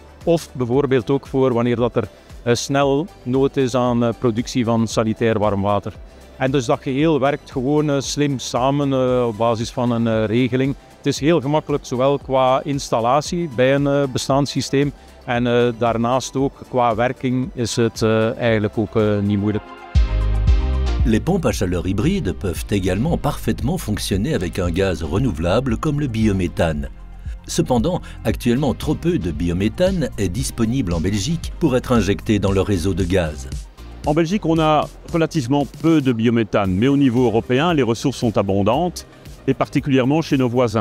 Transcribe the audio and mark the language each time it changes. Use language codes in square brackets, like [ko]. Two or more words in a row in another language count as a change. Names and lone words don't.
[nl] Of bijvoorbeeld ook voor wanneer dat er snel nood is aan productie van sanitair warm water. En dus dat geheel werkt gewoon slim samen op basis van een regeling. Het is heel gemakkelijk zowel qua installatie bij een bestaand systeem en daarnaast ook qua werking is het eigenlijk ook niet moeilijk. [fr] Les pompes à chaleur hybride peuvent également parfaitement fonctionner avec un gaz renouvelable comme le biométhane. Cependant, actuellement trop peu de biométhane est disponible en Belgique pour être injecté dans le réseau de gaz. En Belgique, on a relativement peu de biométhane, mais au niveau européen, les ressources sont abondantes, et particulièrement chez nos voisins.